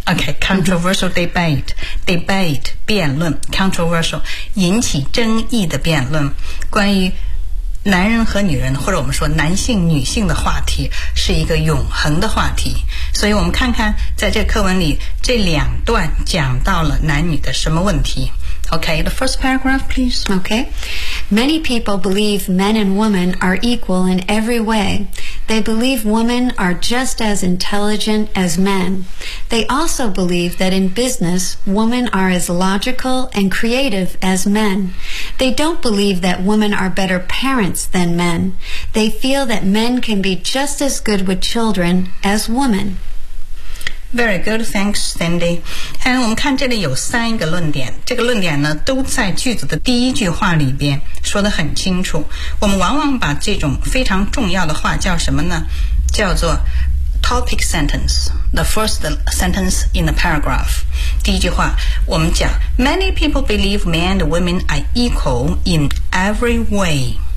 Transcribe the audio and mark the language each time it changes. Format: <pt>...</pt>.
<en>Okay, controversial debate.</en> <zh>Debate, 辩论 controversial, 引起争议的辩论。关于男人和女人，或者我们说男性女性的话题，是一个永恒的话题。所以我们看看在这课文里这两段讲到了男女的什么问题。</zh> <en>OK, the first paragraph please. OK, many people believe men and women are equal in every way. They believe women are just as intelligent as men. They also believe that in business women are as logical and creative as men. They don't believe that women are better parents than men. They feel that men can be just as good with children as women. Very good, thanks, Sandy.</en> <zh>我们看这里有三个论点，这个论点呢都在句子的第一句话里边说得很清楚。我们往往把这种非常重要的话叫什么呢？叫做</zh> <en>topic sentence, the first sentence in the paragraph.</en> <zh>第一句话我们讲</zh> <en>Many people believe men and women are equal in every way.</en>